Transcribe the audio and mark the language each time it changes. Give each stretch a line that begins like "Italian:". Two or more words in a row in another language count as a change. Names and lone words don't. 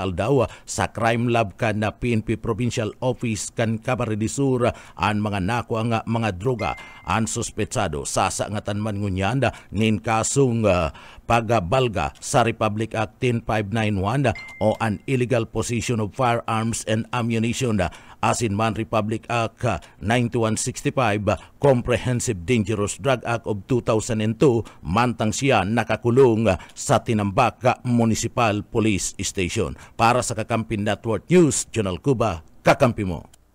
Bikol: aldaw sa crime lab kan na PNP Provincial Office kan Camarines Sur an mga nakuha nga mga droga an suspetsado sasangatan man ngunyan nin kasong pagbalga sa Republic Act 10591 o an
English: illegal possession of firearms and ammunition
Bikol: asin man Republic Act 9165 Comprehensive Dangerous Drug Act of 2002 mantang siya nakakulong sa Tinambak Municipal Police Station. Para sa Kakampi Network News, Jonal Cuba, kakampi mo.